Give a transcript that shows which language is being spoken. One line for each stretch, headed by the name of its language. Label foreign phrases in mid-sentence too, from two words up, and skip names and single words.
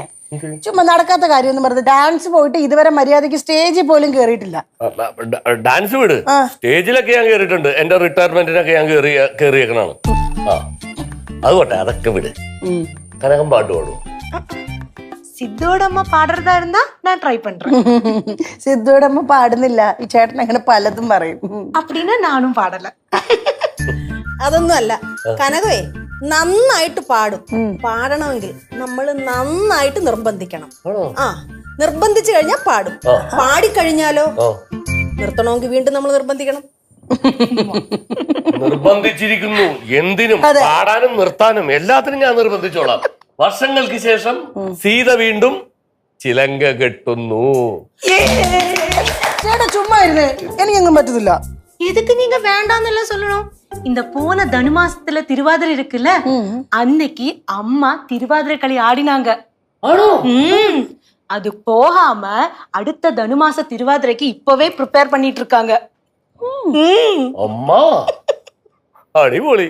Malayalam: ചുമ്മാ നടക്കാത്ത കാര്യം ഒന്നും പറഞ്ഞത്. ഡാൻസ് പോയിട്ട് ഇതുവരെ മര്യാദക്ക് സ്റ്റേജിൽ പോലും കേറിയിട്ടില്ല. ഡാൻസ് വിട്, സ്റ്റേജിലൊക്കെ ഞാൻ കേറിയിട്ടുണ്ട്. എന്റെ റിട്ടയർമെന്റിനൊക്കെ ഞാൻ കേറിയേക്കണാണ്. ആ, അതുകൊട്ടെ, അതൊക്കെ വിട്. കനകം പാട്ട് പാടും.
Tamil: സിദ്ധുவோட அம்மா பாடுறதா இருந்தா நான் ட்ரை பண்றேன்.
Malayalam: സിദ്ധുവിടെ അമ്മ പാടുന്നില്ല. ഈ ചേട്ടൻ അങ്ങനെ പലതും പറയും.
Tamil: அப்படின்னா நானும் பாடல.
Malayalam: അതൊന്നും അല്ല കനകവേ, നന്നായിട്ട് പാടും. പാടണമെങ്കിൽ നമ്മൾ നന്നായിട്ട് നിർബന്ധിക്കണം. ആ, നിർബന്ധിച്ചു കഴിഞ്ഞാൽ പാടും. പാടിക്കഴിഞ്ഞാലോ നിർത്തണമെങ്കിൽ വീണ്ടും നമ്മൾ നിർബന്ധിക്കണം. നിർബന്ധിച്ചിരിക്കുന്നു. എന്തിനും, പാടാനും നിർത്താനും എല്ലാത്തിനും ഞാൻ നിർബന്ധിച്ചോളാം. വർഷങ്ങൾക്ക് ശേഷം സീത വീണ്ടും ചിലങ്ക കെട്ടുന്നു. ചേട്ടാ ചുമ്മാ ഇരുന്നേ, എനിക്കെങ്ങും പറ്റത്തില്ല.
Tamil: எதுக்கு நீங்க வேண்டாம்னு சொல்லணும்? இந்த போன தனுமாசத்துல திருவாதிரை இருக்குல்ல, அன்னைக்கு அம்மா திருவாதிரை களி ஆடினாங்க. அது போகாம அடுத்த தனுமாச திருவாதிரைக்கு இப்பவே ப்ரிப்பேர் பண்ணிட்டு இருக்காங்க.
Malayalam: അമ്മ അടിപൊളി.